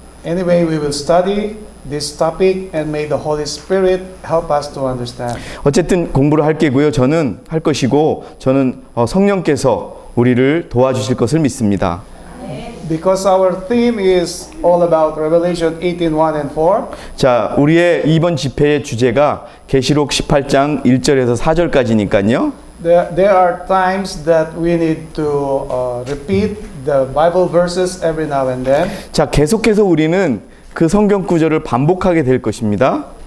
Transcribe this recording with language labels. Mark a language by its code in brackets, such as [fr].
[en] Anyway, we will study this topic and may the Holy Spirit help us to understand. [ko] 어쨌든 공부를 할 게고요. 저는 할 것이고 저는 성령께서 우리를 도와주실 것을 믿습니다. [en] Because our theme is all about Revelation 18:1 and 4. [ko] 자, 우리의 이번 집회의 주제가 계시록 18장 1절에서 4절까지니까요. [en] There are times that we need to repeat the Bible verses every now and then. [ko] 자, 계속해서 우리는 그 성경 구절을 반복하게 될 것입니다.